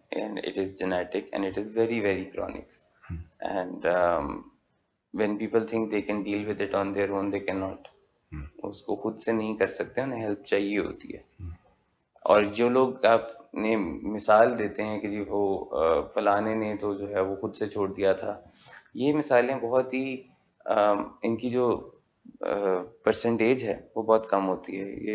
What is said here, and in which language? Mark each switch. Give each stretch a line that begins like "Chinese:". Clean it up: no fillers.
English: And it is genetic and it is very very chronic. And when people think they can deal with it on their own, they cannot.
Urdu: اس کو خود سے نہیں کر سکتے، انہیں help چاہیے ہوتی ہے. اور جو لوگ آپ نے مثال دیتے ہیں کہ جی وہ فلانے نے تو جو ہے وہ خود سے چھوڑ دیا تھا، یہ مثالیں بہت ہی ان کی جو پرسنٹیج ہے وہ بہت کم ہوتی ہے.